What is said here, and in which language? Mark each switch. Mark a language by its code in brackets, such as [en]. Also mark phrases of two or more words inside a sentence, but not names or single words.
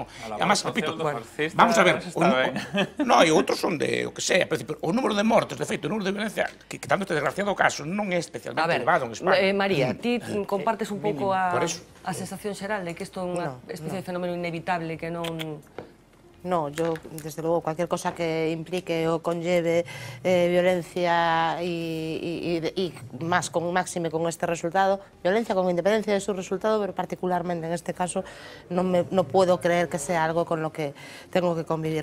[es] Además, repito, vamos a ver, [gl] e outros son de, o que sea, o número de mortes, de feito, o número de violencia, que dando este desgraciado caso, non é especialmente elevado en España. María, ti compartes un pouco a sensación xeral de que isto é unha especie de fenómeno inevitable que non... [es] No, yo, desde luego, cualquier cosa que implique o conlleve violencia y y más con máxime con este resultado, violencia con independencia de su resultado, pero particularmente en este caso no puedo creer que sea algo con lo que tengo que convivir.